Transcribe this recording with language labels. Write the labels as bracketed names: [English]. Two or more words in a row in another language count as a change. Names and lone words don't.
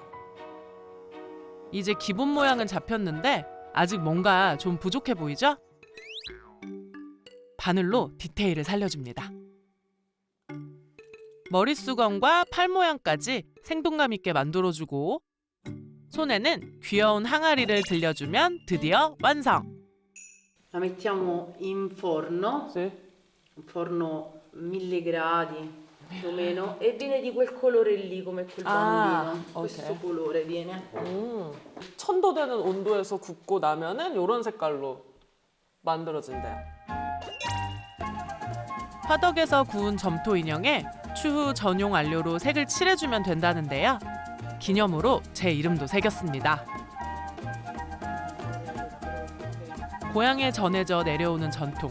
[Korean] 이제 기본 모양은 잡혔는데 아직 뭔가 좀 부족해 보이죠? 바늘로 디테일을 살려줍니다. 머릿수건과 팔 모양까지 생동감 있게 만들어주고 손에는 귀여운 항아리를 들려주면 드디어 완성! [Italian] La mettiamo in forno. Sì. Un forno 1000 gradi più o meno e viene di quel colore lì come quel bambino. Questo colore viene. [Korean] 1000도 되는 온도에서 굽고 나면은 이런 색깔로 만들어진대요. 화덕에서 구운 점토 인형에 추후 전용 안료로 색을 칠해주면 된다는데요. 기념으로 제 이름도 새겼습니다. 고향에 전해져 내려오는 전통.